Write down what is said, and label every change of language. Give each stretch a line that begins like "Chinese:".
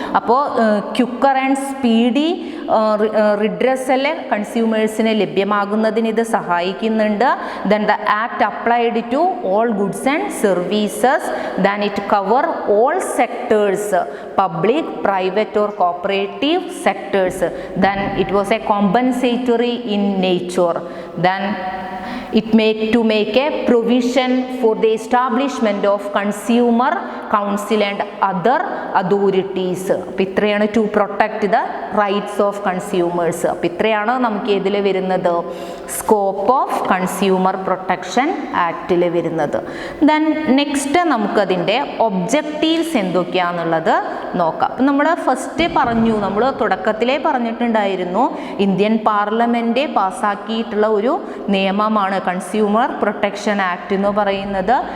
Malayalam: അപ്പോൾ quicker and speedy redressal കൺസ്യൂമേഴ്സിന് ലഭ്യമാകുന്നതിന് ഇത് സഹായിക്കുന്നുണ്ട്.
English: Then the act applied to all goods and services. Then it cover all sectors, public, private or cooperative sectors. Then it was a compensatory in nature. Then it to make a provision for the establishment of consumer council and other authorities.
Malayalam: അപ്പോൾ ഇത്രയാണ്
English: to protect the rights of consumers.
Malayalam: അപ്പോൾ ഇത്രയാണ് നമുക്ക് ഇതിൽ വരുന്നത് scope of consumer protection ആക്റ്റിൽ വരുന്നത്. Then next നമുക്കതിൻ്റെ objectives എന്തൊക്കെയാണെന്നുള്ളത് നോക്കാം. അപ്പം നമ്മൾ ഫസ്റ്റ് പറഞ്ഞു, നമ്മൾ തുടക്കത്തിലേ പറഞ്ഞിട്ടുണ്ടായിരുന്നു, ഇന്ത്യൻ പാർലമെൻറ്റ് പാസ്സാക്കിയിട്ടുള്ള ഒരു നിയമമാണ് കൺസ്യൂമർ പ്രൊട്ടക്ഷൻ ആക്ട് എന്ന് പറയുന്നത്.